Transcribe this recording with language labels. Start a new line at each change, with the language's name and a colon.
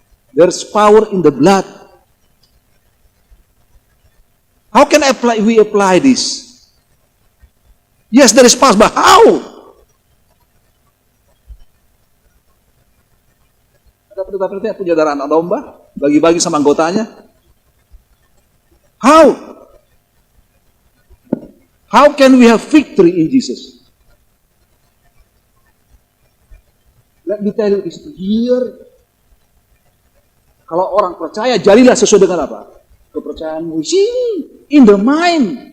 English: There's power in the blood. How can we apply this? Yes, there is power, but how?
Indonesian: Ada pendeta-pendeta yang punya darah anak domba, bagi-bagi sama anggotanya.
English: How? How can we have victory in Jesus? Let me tell you, it's here.
Indonesian: Kalau orang percaya, jadilah sesuai dengan apa? Kepercayaanmu.
English: In the mind.